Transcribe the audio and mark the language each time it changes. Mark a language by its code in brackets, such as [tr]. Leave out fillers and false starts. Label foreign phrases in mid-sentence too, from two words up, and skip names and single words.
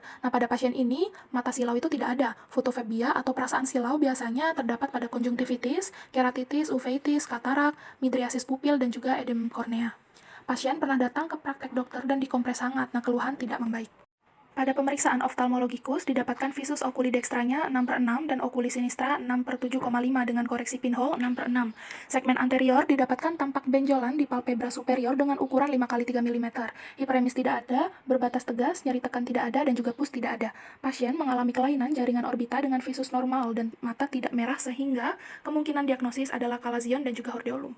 [id] Nah, pada pasien ini, mata silau itu tidak ada. Fotofobia atau perasaan silau biasanya terdapat pada konjungtivitis, keratitis, uveitis, katarak, midriasis pupil, dan juga edem kornea. Pasien pernah datang ke praktek dokter dan dikompres hangat, nah keluhan tidak membaik. Pada pemeriksaan oftalmologikus, didapatkan [la] visus oculi dextranya [id] 6/6 dan [la] oculi sinistra [id] 6/7,5 dengan koreksi pinhole 6/6. Segmen anterior didapatkan tampak benjolan di [la] palpebra superior [id] dengan ukuran 5 x 3 mm. Hiperemis tidak ada, berbatas tegas, nyeri tekan tidak ada, dan juga pus tidak ada. Pasien mengalami kelainan jaringan orbita dengan visus normal dan mata tidak merah sehingga kemungkinan diagnosis adalah kalazion dan juga hordeolum.